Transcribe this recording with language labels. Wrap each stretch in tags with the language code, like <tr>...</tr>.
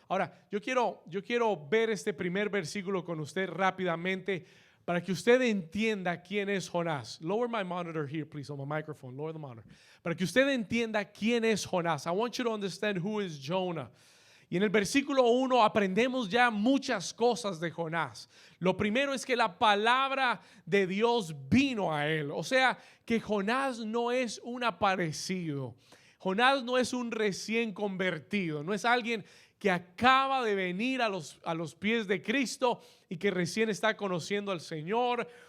<es>Ahora, yo quiero ver este primer versículo con usted rápidamente para que usted entienda quién es Jonás.</es> <en>Lower my monitor here, please, on my microphone. Lower the monitor.</en> <es>Para que usted entienda quién es Jonás.</es> <en>I want you to understand who is Jonah.</en> <es>Y en el versículo 1 aprendemos ya muchas cosas de Jonás. Lo primero es que la palabra de Dios vino a él. O sea, que Jonás no es un aparecido. Jonás no es un recién convertido. No es alguien que acaba de venir a los pies de Cristo y que recién está conociendo al Señor.</es>